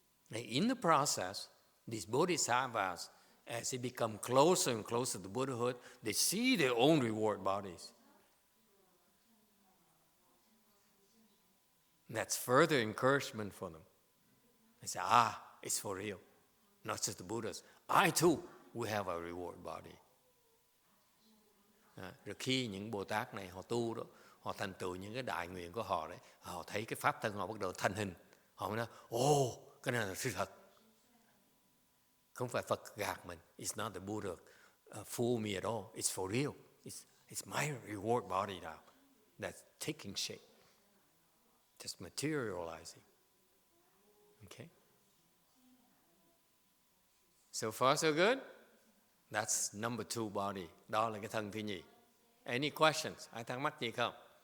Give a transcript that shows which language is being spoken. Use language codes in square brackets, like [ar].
[en] And in the process, these bodhisattvas, as they become closer and closer to Buddhahood, they see their own reward bodies. And that's further encouragement for them. They say, it's for real. Not just the Buddhas. I too will have a reward body. [vi] Rồi khi những Bồ Tát này họ tu đó, họ thành tựu những cái đại nguyện của họ đấy, họ thấy cái pháp thân họ bắt đầu thành hình, họ mới nói, cái này là sự thật. Không phải Phật gạt mình. [en] It's not the Buddha fool me at all. It's for real. It's my reward body now that's taking shape. Just materializing. Okay? So far so good? That's number 2 body. [vi] Đó là cái thân thứ nhì. [en] Any questions? [vi] Ai thắc mắc gì không?